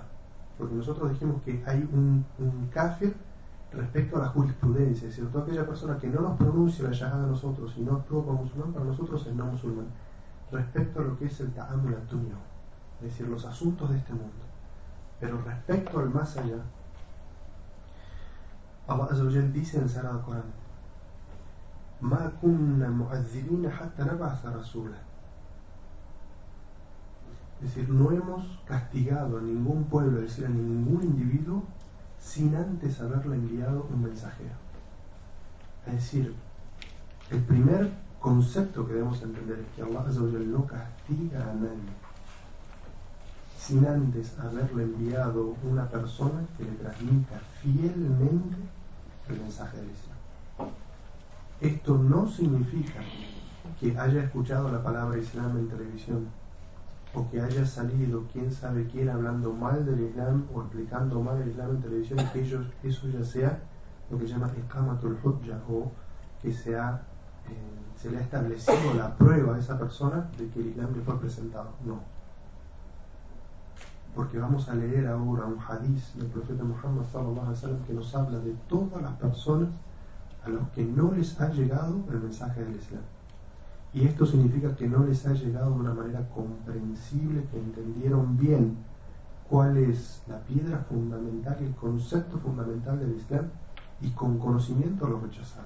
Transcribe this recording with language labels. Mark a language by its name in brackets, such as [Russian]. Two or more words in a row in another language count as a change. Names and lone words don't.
[Spanish] Porque nosotros dijimos que hay un kafir respecto a la jurisprudencia, es decir, toda aquella persona que no nos pronuncia la shahada a nosotros y no actúa como musulmán, para nosotros es no musulmán, respecto a lo que es el [Arabic] تعامل الدنيا, [Spanish] es decir, los asuntos de este mundo. Pero respecto al más allá, Allah [Arabic] عز وجل [Spanish] dice en el Sagrado Corán: [Arabic] ما كنا معذبين حتى نبعث رسولا. [Spanish] Es decir, no hemos castigado a ningún pueblo, es decir, a ningún individuo, sin antes haberle enviado un mensajero. Es decir, el primer concepto que debemos entender es que Allah [Arabic] عز وجل [Spanish] no castiga a nadie sin antes haberle enviado una persona que le transmita fielmente el mensaje del Islam. Esto no significa que haya escuchado la palabra Islam en televisión, o que haya salido quién sabe quién hablando mal del Islam o explicando mal el Islam en televisión, y que eso ya sea lo que se llama [Arabic] إقامة الحجة, [Spanish] o que se le ha establecido la prueba a esa persona de que el Islam le fue presentado. No. Porque vamos a leer ahora un hadith del profeta Muhammad [Arabic] صلى الله عليه وسلم [Spanish] que nos habla de todas las personas a los que no les ha llegado el mensaje del Islam. Y esto significa que no les ha llegado de una manera comprensible, que entendieron bien cuál es la piedra fundamental y el concepto fundamental del Islam, y con conocimiento lo rechazaron.